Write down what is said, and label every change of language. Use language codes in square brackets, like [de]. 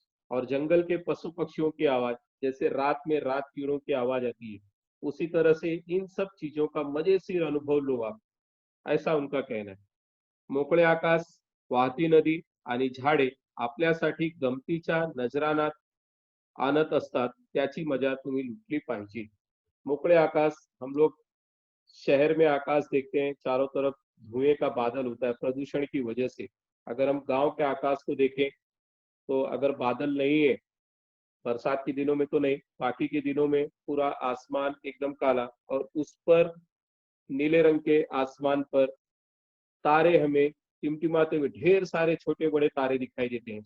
[hi] और जंगल के पशु पक्षियों की आवाज, जैसे रात में रात कीड़ों की आवाज आती है, उसी तरह से इन सब चीजों का मजेशीर अनुभव लो आप, ऐसा उनका कहना है. [mr] मोकळे आकाश, वाहती नदी आणि झाडे आपल्यासाठी गमतीच्या नजराना आणत असतात, त्याची मजा तुम्ही लुटली पाहिजे. मोकळे आकाश, [hi] हम लोग शहर में आकाश देखते हैं, चारों तरफ धुएं का बादल होता है प्रदूषण की वजह से. अगर हम गांव के आकाश को देखें तो अगर बादल नहीं है, बरसात के दिनों में तो नहीं, बाकी के दिनों में पूरा आसमान एकदम काला, और उस पर नीले रंग के आसमान पर तारे हमें टिमटिमाते हुए ढेर सारे छोटे बड़े तारे दिखाई देते हैं।